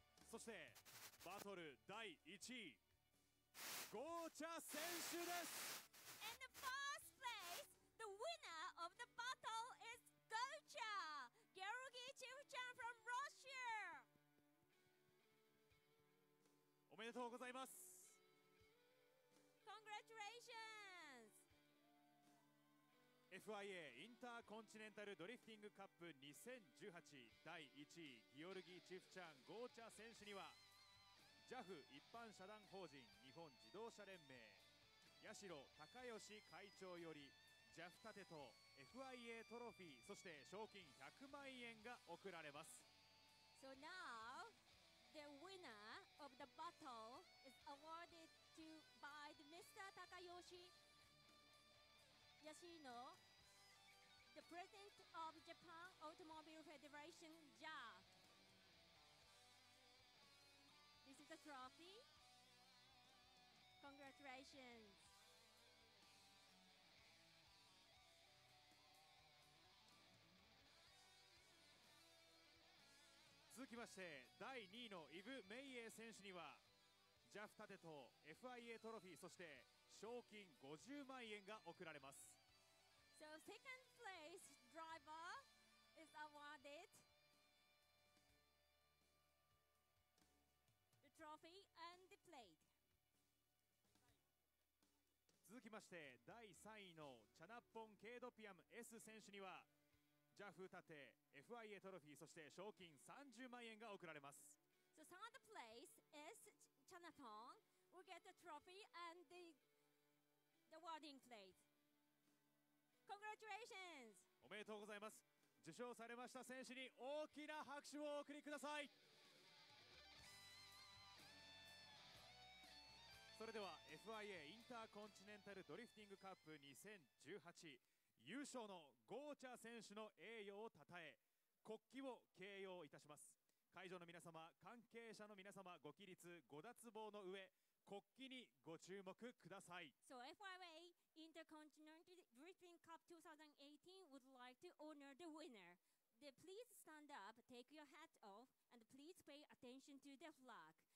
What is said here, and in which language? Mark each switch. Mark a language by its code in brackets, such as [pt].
[ja] そしてバトル第1位ゴーチャ選手です。 [en] And the first place, the winner of the battle is Gocha, Georgii Chivchyan from Russia. [ja] おめでとうございます。 [en] Congratulations. [ja] FIA インターコンチネンタルドリフティングカップ2018第1位ギオルギー・チフチャン・ゴーチャ選手には JAF 一般社団法人日本自動車連盟八代孝義会長より JAF 盾と FIA トロフィーそして賞金100万円が贈られます。 [en] So now the winner of the battle is awarded to by the Mr. Takayoshi Yashino, the President of Japan Automobile Federation, JAF. This is the trophy. Congratulations. [ja] 続きまして第2位のイブ・メイエー選手には JAF 盾と FIA トロフィーそして賞金50万円が贈られます。 [en] So second place driver is awarded the trophy and the plate. [ja] 続きまして第3位のチャナッポン・ケードピアム S 選手には JAF 盾 FIA トロフィーそして賞金30万円が贈られます。 [en] So third place is Chanapon. We get the trophy and the awarding plate. Congratulations! [ja] おめでとうございます。受賞されました選手に大きな拍手をお送りください。それでは FIA インターコンチネンタルドリフティングカップ2018優勝のゴーチャ選手の栄誉をたたえ国旗を掲揚いたします。会場の皆様関係者の皆様ご起立ご脱帽の上国旗にご注目ください。 [en] So FIA Intercontinental Drifting Cup 2018 would like to honor the winner. Please stand up, take your hat off, and please pay attention to the flag.